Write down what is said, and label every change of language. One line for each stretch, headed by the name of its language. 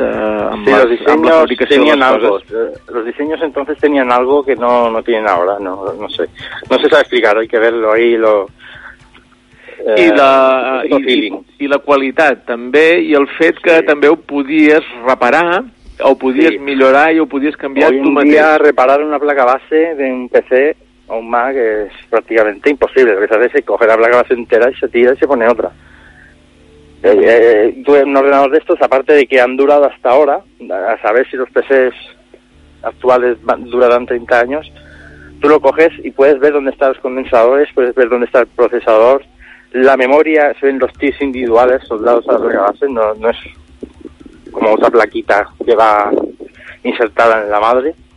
Catalan: amb la fabricació de les coses.
Spanish: Los diseños entonces tenían algo que no tienen ahora, no sé saber explicar, hay que verlo ahí, lo...
Catalan: I la qualitat també, i el fet que també ho podies reparar, o ho podies millorar i ho podies canviar tu mateix.
Spanish: Hoy en día reparar una placa base de un PC o un Mac es prácticamente imposible. Lo que se hace es coger la placa base entera y se tira y se pone otra. Tuve un ordenador de estos, aparte de que han durado hasta ahora, a saber si los PCs actuales durarán 30 años, tú lo coges y puedes ver dónde están los condensadores, puedes ver dónde está el procesador, la memoria, se ven los TIS individuales soldados a la placa base, no es como otra plaquita que va insertada en la madre.